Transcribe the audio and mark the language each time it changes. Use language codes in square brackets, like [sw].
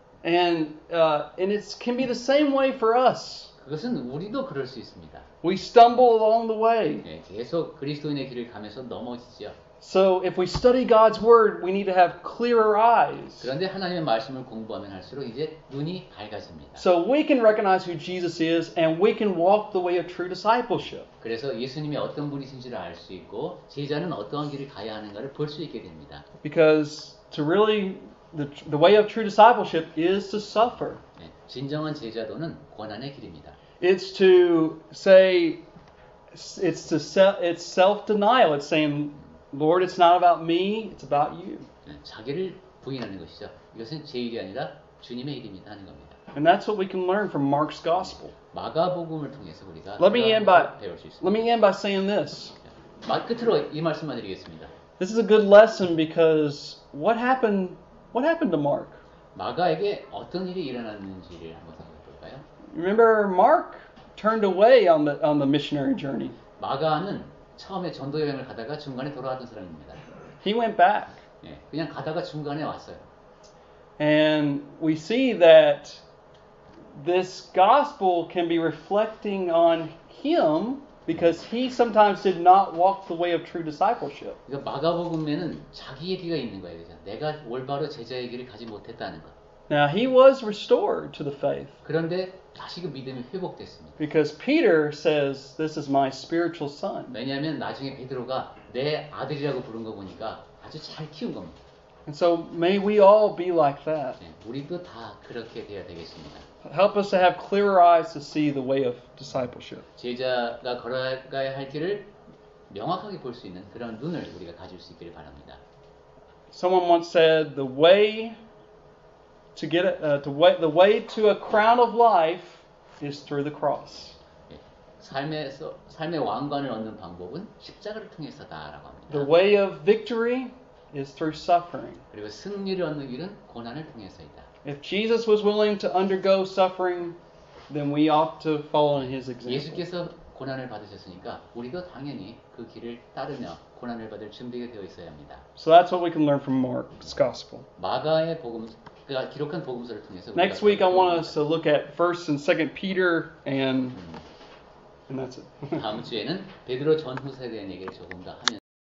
[en] And it can be the same way for us. [ko] 그것은 우리도 그럴 수 있습니다. [en] We stumble along the way. [ko] 네, 계속 그리스도인의 길을 가면서 넘어지죠. [en] So if we study God's word, we need to have clearer eyes. [ko] 그런데 하나님의 말씀을 공부하면 할수록 이제 눈이 밝아집니다. [en] So we can recognize who Jesus is and we can walk the way of true discipleship. [ko] 그래서 예수님이 어떤 분이신지를 알 수 있고 제자는 어떠한 길을 가야 하는가를 볼 수 있게 됩니다. [en] Because to really the way of true discipleship is to suffer. [ko] 네, 진정한 제자도는 고난의 길입니다. [en] It's to say it's self-denial. It's saying, Lord, it's not about me, it's about you. [ko] 네, 자기를 부인하는 것이죠. 이것은 제 일이 아니라 주님의 일입니다 하는 겁니다. [en] And that's what we can learn from Mark's gospel. [ko] 마가복음을 통해서 우리가 [en] Let me end [ko] 배울 수 있습니다. [en] by saying this. [ko] 끝으로 이 말씀만 드리겠습니다. [en] This is a good lesson because what happened to Mark? [ko] 마가에게 어떤 일이 일어났는지를 한번 생각해 볼까요? [en] Remember, Mark turned away on the missionary journey. [ko] 마가는 처음에 전도 여행을 가다가 중간에 돌아왔던 사람입니다. [en] He went back. [ko] 예, 그냥 가다가 중간에 왔어요. [en] And we see that this gospel can be reflecting on him because he sometimes did not walk the way of true discipleship. [ko] 그러니까 마가복음에는 자기 얘기가 있는 거예요. 그죠? 내가 올바로 제자의 길을 가지 못했다는 것. [en] Now, he was restored to the faith [ko] 그런데 다시 그 믿음이 회복됐습니다. [en] because Peter says, this is my spiritual son. [ko] 왜냐하면 나중에 베드로가 내 아들이라고 부른 거 보니까 아주 잘 키운 겁니다. [en] And so may we all be like that. [ko] 네, 우리도 다 그렇게 돼야 되겠습니다. [en] Help us to have clearer eyes to see the way of discipleship. [ko] 제자가 걸어가야 할 길을 명확하게 볼 수 있는 그런 눈을 우리가 가질 수 있기를 바랍니다. [en] Someone once said, the way to a crown of life is through the cross. [ko] 네, 삶의 왕관을 얻는 방법은 십자가를 통해서다라고 합니다. [en] The way of victory is through suffering. [ko] 그리고 승리를 얻는 길은 고난을 통해서이다. [en] If Jesus was willing to undergo suffering, then we ought to follow in his example. [ko] 예수께서 고난을 받으셨으니까 우리도 당연히 그 길을 따르며 고난을 받을 준비가 되어 있어야 합니다. [en] So that's what we can learn from Mark's gospel. [ko] 마가의 그가 기록한 복음서를 통해서 [en] Next week I want us to look at 1st and 2nd Peter and that's it. [ko] 다음 주에는 베드로 전후서에 대한 얘기를 조금 더 하면